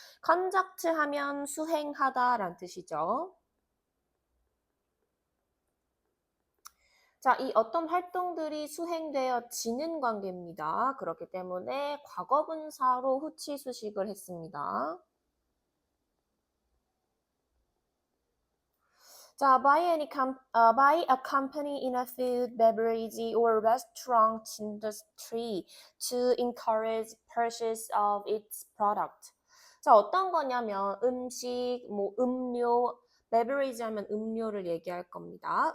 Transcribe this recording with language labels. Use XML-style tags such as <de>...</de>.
<ko>conduct 하면 수행하다라는 뜻이죠. 자, 이 어떤 활동들이 수행되어지는 관계입니다. 그렇기 때문에 과거분사로 후치 수식을 했습니다.</ko> <en>자, buy a company in a food, beverage, or restaurant industry to encourage purchase of its product.</en> <ko>자, 어떤 거냐면 음식, 뭐 음료, beverage 하면 음료를 얘기할 겁니다.</ko>